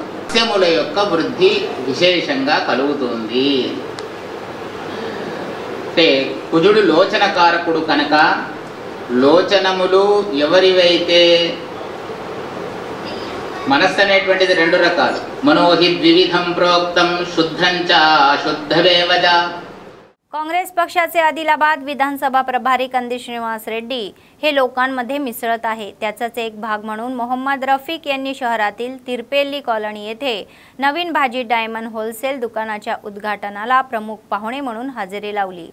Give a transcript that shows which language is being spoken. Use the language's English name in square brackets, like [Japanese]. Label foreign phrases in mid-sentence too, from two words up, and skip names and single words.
[Telugu] సస్యముల యొక్క వృద్ధి విశేషంగా కలుగుతుంది. అంటే కుజుడు లోచనకారకుడు కనుక లోచనములు ఎవరివైతే మనస్సు అనేటువంటిది 2 రకాలు. [Sanskrit] మనోహి ద్వివిధం ప్రోక్తం शुद्धंच अशुद्धमेवच. [Marathi] काँग्रेस पक्षाचे आदिलाबाद विधानसभा प्रभारी कंदी श्रीनिवास रेड्डी हे लोकांमध्ये मिसळत आहे. त्याचाच एक भाग म्हणून मोहम्मद रफिक यांनी शहरातील तिरपेली कॉलनी येथे नवीन भाजी डायमंड होलसेल दुकानाच्या उद्घाटनाला प्रमुख पाहुणे म्हणून हजेरी लावली.